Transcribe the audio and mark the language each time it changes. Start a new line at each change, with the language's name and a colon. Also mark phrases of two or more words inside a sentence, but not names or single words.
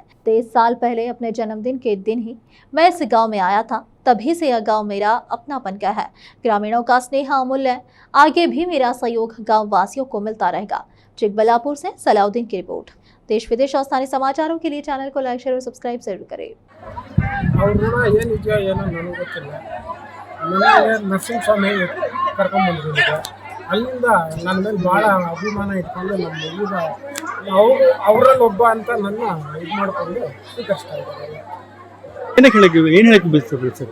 Hindi: 23 साल पहले अपने जन्मदिन के दिन ही मैं इस गांव में आया था, तभी से यह गांव मेरा अपनापन का है। ग्रामीणों का स्नेह अमूल्य है। आगे भी मेरा सहयोग गांव वासियों को मिलता रहेगा। चिकबल्लापुर से सलाउद्दीन की रिपोर्ट। देश विदेश और स्थानीय समाचारों के लिए चैनल को लाइक, शेयर और सब्सक्राइब जरूर करें।
Kannada: ನರಸಿಂಹ ಸ್ವಾಮಿ ಕರ್ಕೊಂಡ್ಬಂದಿರೋದು ಅಲ್ಲಿಂದ ನನ್ನ ಮೇಲೆ ಭಾಳ ಅಭಿಮಾನ ಇಟ್ಕೊಂಡು ನಮ್ಮ ಈಗ ಅವರಲ್ಲಿ ಒಬ್ಬ ಅಂತ ನನ್ನ ಇದು ಮಾಡಿಕೊಂಡು ಸ್ವೀಕರಿಸ್ತಾ ಇದ್ದಾರೆ. ಏನು ಹೇಳಕ್ಕೆ ಬಯಸ್ತಾರೆ ಸರ್?